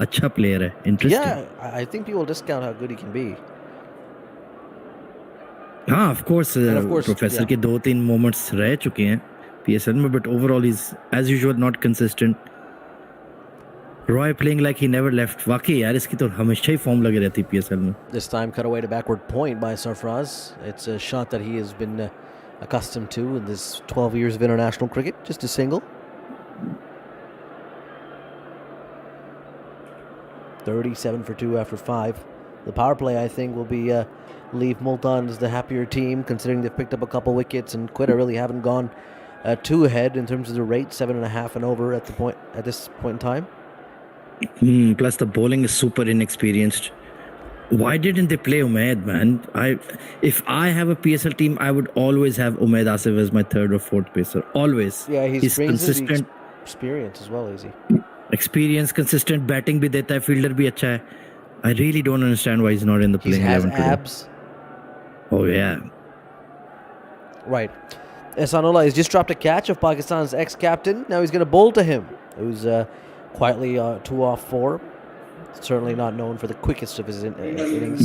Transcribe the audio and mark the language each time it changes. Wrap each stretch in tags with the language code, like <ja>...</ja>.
<hi>अच्छा player है, interesting."</hi> <en>yeah. I think people discount how good he can be. हाँ, of course, And of course,</en> <hi>professor</hi> <en>yeah.</en> <hi>के 2-3 moments रह चुके हैं PSL में,</hi> <en>but overall he's as usual not consistent. Roy playing like he never left.</en> <hi>वाकई यार इसकी तो हमेशा ही फॉर्म लगी रहती PSL में.</hi> <en>This time cut away to backward point by Sarfraz. It's a shot that he has been accustomed to in this 12 years of international cricket. Just a single. 37 for 2 after 5. The power play, I think, will be leave Multan as the happier team, considering they've picked up a couple wickets, and Quetta really haven't gone too ahead in terms of the rate, 7.5 and over at this point in time. Plus the bowling is super inexperienced. Why didn't they play Umaid, man? If I have a PSL team, I would always have Umaid Asif as my third or fourth pacer. Always. Yeah, he's consistent. Experience as well, easy. Experience, consistent batting</en> <hi>भी देता है, fielder भी अच्छा है.</hi> <en>I really don't understand why he's not in the He playing has 11 today. abs. Oh yeah. Right. Ehsanullah has just dropped a catch of Pakistan's ex-captain. Now he's going to bowl to him, who's quietly 2 off 4. Certainly not known for the quickest of his innings.</en>